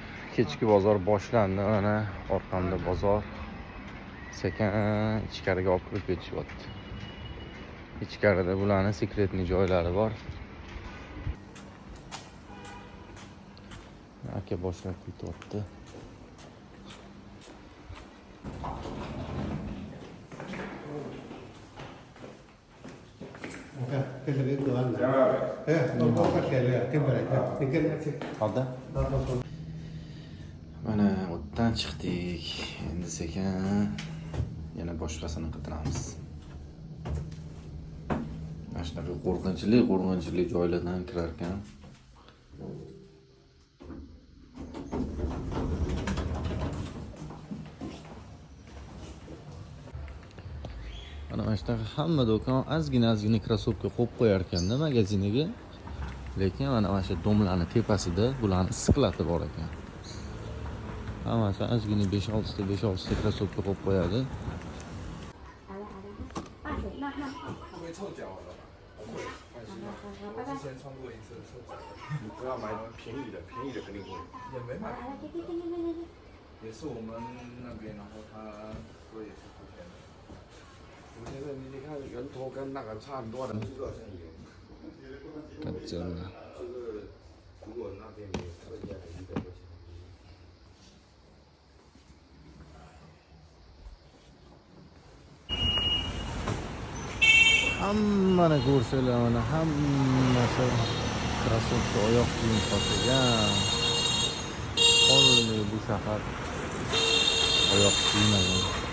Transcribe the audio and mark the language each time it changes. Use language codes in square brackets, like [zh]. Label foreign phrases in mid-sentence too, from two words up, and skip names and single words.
[uz] Kechki bozor boshlandi. Mana orqamda bozor. Sekin ichkariga olib kirib ketishyapti. Ichkarida bularning sekretni joylari bor. Aka boshlab ketyapti. [vi] Cái này được ăn rồi. Thế, nó có các cái này, cái này, cái này. [uz] Hadi. Mana o'tdan chiqdik. Endi sekin yana boshqasini qidiramiz. Mana shunaqa qo'rqinchli joylardan kirar ekan. Mana shunaqa hamma do'kon ozgina krossovka qo'yib qo'yar ekanda magaziniga. Lekin mana shu domlarning tepasida bularning issiqlati bor ekan. Hammasi ozgina 5-6 ta krossovka qo'yib qo'yadi. [zh] 会臭脚了吧？不会，放心吧。我之前穿过一次臭脚。你不要买便宜的肯定会。也没买。也是我们那边，然后他说也是福建的。福建的，你看源头跟那个差很多的。这个好像有。真的。这个如果那边没特价的，100块钱。 [uz] Hammani ko'rsanglar mana hammasi krossovka oyoq kiyim sotgan. Qoldi bu shahar oyoq kiymagan.